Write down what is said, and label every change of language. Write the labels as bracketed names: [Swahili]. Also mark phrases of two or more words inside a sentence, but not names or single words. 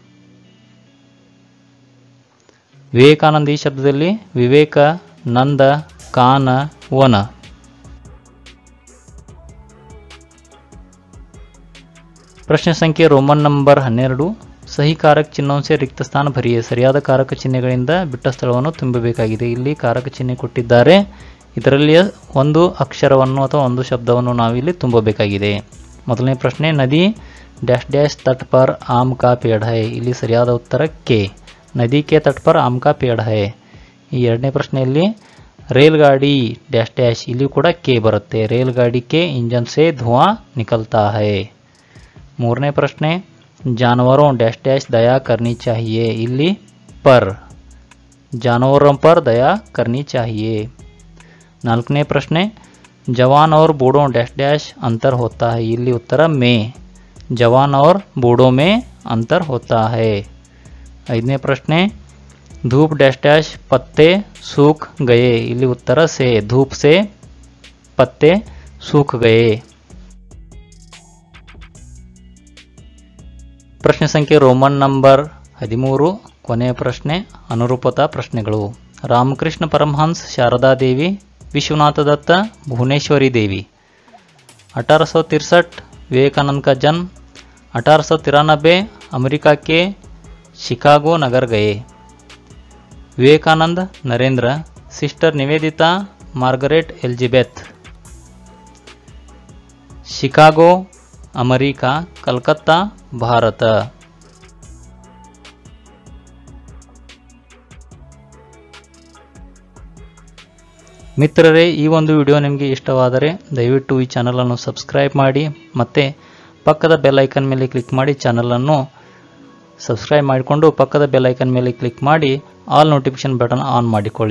[Hindi] विवेकानंद, [Kannada] ಈ ಶಬ್ದದಲ್ಲಿ [Hindi] विवेक, नंद, कान, वन। प्रश्न संख्ये रोमन नंबर 12, सही कारक चिन्हों से रिक्त स्थान भरिए। [Kannada] ಸರಿಯಾದ ಕಾರಕ ಚಿಹ್ನೆಗಳಿಂದ ಬಿಟ್ಟ ಸ್ಥಳವನ್ನು ತುಂಬಬೇಕಾಗಿದೆ। ಇಲ್ಲಿ ಕಾರಕ ಚಿಹ್ನೆ ಕೊಟ್ಟಿದ್ದಾರೆ, ಇದರಲ್ಲಿ ಒಂದು ಅಕ್ಷರವನ್ನು ಅಥವಾ ಒಂದು ಶಬ್ದವನ್ನು ನಾವು ಇಲ್ಲಿ ತುಂಬಬೇಕಾಗಿದೆ। ಮೊದಲನೇ ಪ್ರಶ್ನೆ, ನದಿ [Hindi] डैश डैश तट पर आम का पेड़ है। [Kannada] ಇಲ್ಲಿ ಸರಿಯಾದ ಉತ್ತರ ಕೆ, ನದಿ [Hindi] के तट पर आम का पेड़ है। [Kannada] ಈ ಎರಡನೇ ಪ್ರಶ್ನೆಯಲ್ಲಿ [Hindi] रेलगाड़ी डैश डैश, [Kannada] ಇಲ್ಲಿ ಕೂಡ ಕೆ ಬರುತ್ತೆ। [Hindi] रेलगाड़ी के इंजन से धुआं निकलता है। [Kannada] ಮೂರನೇ ಪ್ರಶ್ನೆ, [Hindi] जानवरों डैश डैश दया करनी चाहिए। ಇಲ್ಲಿ पर, जानवरों पर दया करनी चाहिए। [Kannada] ನಾಲ್ಕನೇ ಪ್ರಶ್ನೆ, [Hindi] जवान और बूढ़ों डैश डैश अंतर होता है। [Kannada] ಇಲ್ಲಿ ಉತ್ತರ [Hindi] में, जवान और बूढ़ों में अंतर होता है। [Kannada] ಐದನೇ ಪ್ರಶ್ನೆ, [Hindi] धूप डैश डैश पत्ते सूख गए। [Kannada] ಇಲ್ಲಿ ಉತ್ತರ [Hindi] से, धूप से पत्ते सूख गए। [Kannada] ಪ್ರಶ್ನೆ ಸಂಖ್ಯೆ ರೋಮನ್ ನಂಬರ್ 13, ಕೊನೆಯ ಪ್ರಶ್ನೆ ಅನುರೂಪತಾ ಪ್ರಶ್ನೆಗಳು। ರಾಮಕೃಷ್ಣ ಪರಮಹಂಸ, ಶಾರदा देवी, विश्वनाथ दत्त, भुवनेश्वरी देवी। [Hindi] 1863 विवेकानंद का जन्म। 1893 अमेरिका के शिकागो नगर गए। विवेकानंद नरेंद्र, सिस्टर निवेदिता मार्गरेट एलिजाबेथ। शिकागो अमेरिका, कलकत्ता ಭಾರತ। [Kannada] ಮಿತ್ರರೇ, ಈ ಒಂದು ವಿಡಿಯೋ ನಿಮಗೆ ಇಷ್ಟವಾದರೆ ದಯವಿಟ್ಟು ಈ ಚಾನಲನ್ನು ಸಬ್ಸ್ಕ್ರೈಬ್ ಮಾಡಿ ಮತ್ತು ಪಕ್ಕದ ಬೆಲ್ ಐಕನ್ ಮೇಲೆ ಕ್ಲಿಕ್ ಮಾಡಿ ಚಾನಲನ್ನು ಸಬ್ಸ್ಕ್ರೈಬ್ ಮಾಡಿಕೊಂಡು ಪಕ್ಕದ ಬೆಲ್ ಐಕನ್ ಮೇಲೆ ಕ್ಲಿಕ್ ಮಾಡಿ ಆಲ್ ನೋಟಿಫಿಕೇಶನ್ ಬಟನ್ ಆನ್ ಮಾಡಿಕೊಳ್ಳಿ।